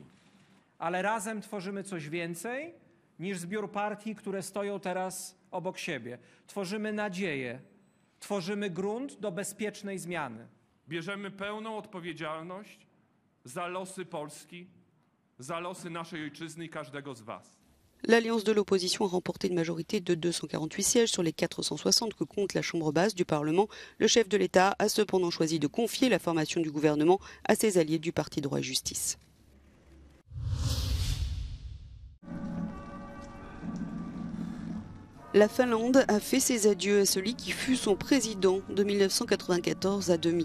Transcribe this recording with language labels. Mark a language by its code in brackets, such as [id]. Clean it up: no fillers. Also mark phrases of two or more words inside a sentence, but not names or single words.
[pl] Ale razem tworzymy coś więcej niż zbiór partii, które stoją teraz obok siebie. Tworzymy nadzieję, tworzymy grunt do bezpiecznej zmiany. Bierzemy pełną odpowiedzialność za losy Polski, za losy naszej ojczyzny i każdego z was. [fr] L'alliance de l'opposition a remporté une majorité de 248 sièges sur les 460 que compte la Chambre basse du Parlement. Le chef de l'État a cependant choisi de confier la formation du gouvernement à ses alliés du Parti droit et justice. La Finlande a fait ses adieux à celui qui fut son président de 1994 à 2000.